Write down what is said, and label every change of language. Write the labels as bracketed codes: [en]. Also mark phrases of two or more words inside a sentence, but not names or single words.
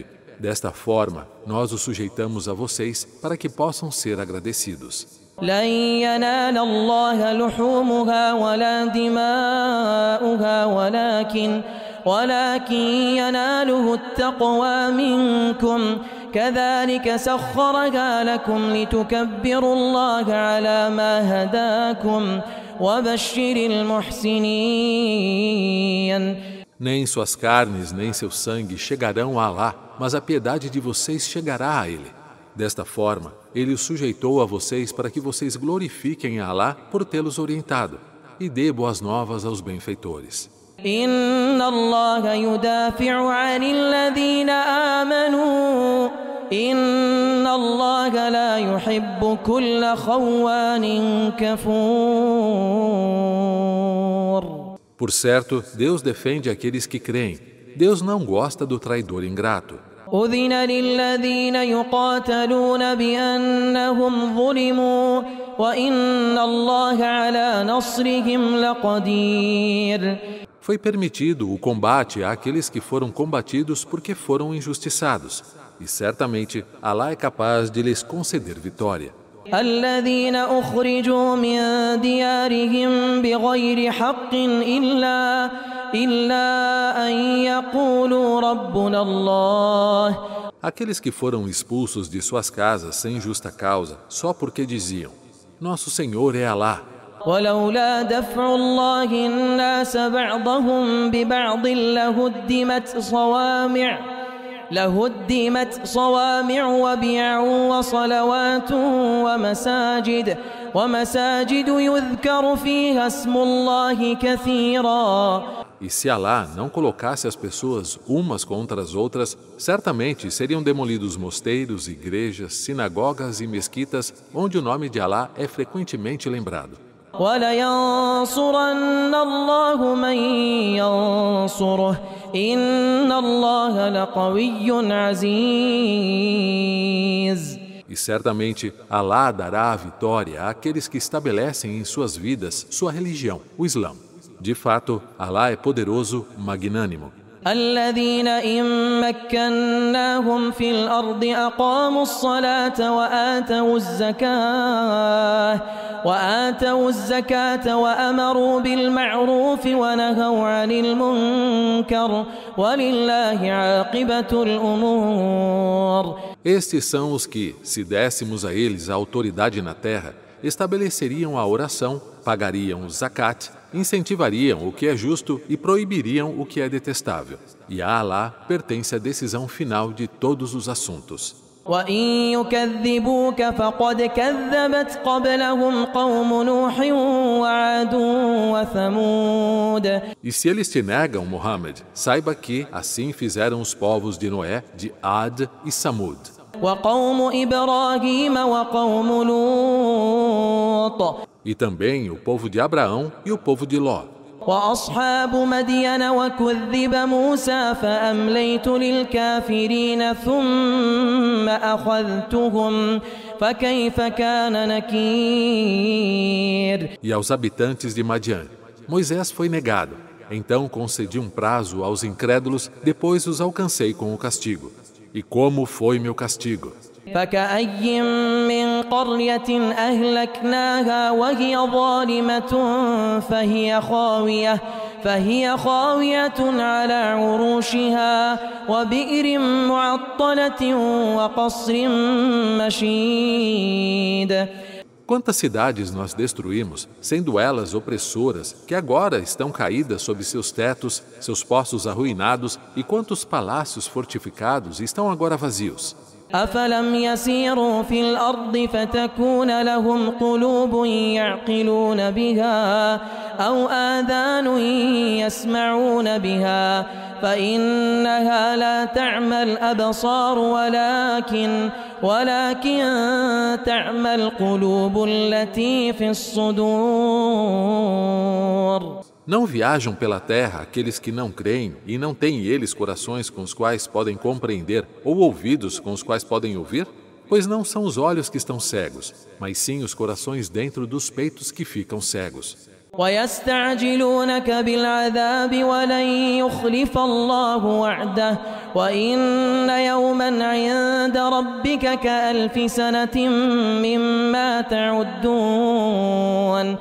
[pt] Desta forma, nós o sujeitamos a vocês para que possam ser agradecidos. [ar] لن ينال الله لحومها ولا دماؤها ولكن يناله التقوى منكم كذلك سخرها لكم لتكبروا الله على ما هداكم وبشر المحسنين. [pt] Nem suas carnes nem seu sangue chegarão a Alá, mas a piedade de vocês chegará a ele. Desta forma, ele o sujeitou a vocês para que vocês glorifiquem a Alá por tê-los orientado, e dê boas novas aos benfeitores. [ar] إن الله يدافع عن الذين آمنوا إن الله لا يحب كل خوان كفور. [pt] Por certo, Deus defende aqueles que creem. Deus não gosta do traidor ingrato. [ar] أذن للذين يقاتلون بأنهم ظلموا وإن الله على نصرهم لقدير. [pt] Foi permitido o combate àqueles que foram combatidos porque foram injustiçados. E certamente, Alá é capaz de lhes conceder vitória. [ar] الذين أخرجوا من ديارهم بغير حق إلا أن يقولوا ربنا الله. [pt] Aqueles que foram expulsos de suas casas sem justa causa, só porque diziam: Nosso Senhor é Alá. [ar] ولولا دفع الله الناس بعضهم ببعض لهدمت صوامع وبيع وصلوات ومساجد يذكر فيها اسم الله كثيرا. [pt] E se Alá não colocasse as pessoas umas contra as outras, certamente seriam demolidos mosteiros, igrejas, sinagogas e mesquitas, onde o nome de Alá é frequentemente lembrado. [ar] وَلَيَنصُرَنَّ اللَّهُ مَن يَنصُرُهُ إِنَّ اللَّهَ لَقَوِيٌّ عَزِيزٌ. [pt] E certamente Alá dará a vitória àqueles que estabelecem em suas vidas sua religião, o Islã. De fato, Alá é poderoso, magnânimo. [ar] الذين إن مكناهم في الأرض أقاموا الصلاة وآتوا الزكاة وأمروا بالمعروف ونهوا عن المنكر ولله عاقبة الأمور. [pt] Estes são os que, se dessemos a eles a autoridade na terra, estabeleceriam a oração, pagariam o zakat, incentivariam o que é justo e proibiriam o que é detestável. E a Alá pertence a decisão final de todos os assuntos. [ar] وَإِن يُكَذِّبُوكَ فَقَدْ كَذَّبَتْ قَبْلَهُمْ قَوْمُ نُوحٍ وَعَادٌ وَثَمُودَ. [pt] E se eles te negam, Muhammad, saiba que assim fizeram os povos de Noé, de Ad e Samud. [ar] وَقَوْمُ إِبْرَاهِيمَ وَقَوْمُ لُوطٍ. [pt] E também o povo de Abraão e o povo de Ló. [ar] وأصحاب مدين وكذب موسى فأمليت للكافرين ثم أخذتهم فكيف كان نكير. [pt] E aos habitantes de Madian, Moisés foi negado. Então concedi um prazo aos incrédulos, depois os alcancei com o castigo. E como foi meu castigo? [ar] فكأي من قرية أهلكناها وهي ظالمة فهي خاوية على عروشها وبئر معطلة وقصر مشيد. [pt] Quantas cidades nós destruímos, sendo elas opressoras, que agora estão caídas sob seus tetos, seus poços arruinados, e quantos palácios fortificados estão agora vazios. [ar] أفلم يسيروا في الأرض فتكون لهم قلوب يعقلون بها أو آذان يسمعون بها فإنها لا تعمى الأبصار ولكن تعمى القلوب التي في الصدور. [pt] Não viajam pela terra aqueles que não creem e não têm eles corações com os quais podem compreender ou ouvidos com os quais podem ouvir? Pois não são os olhos que estão cegos, mas sim os corações dentro dos peitos que ficam cegos. [ar] ويستعجلونك بالعذاب ولن يخلف الله وعده وإن يوما عند ربك كألف سنة مما تعدون.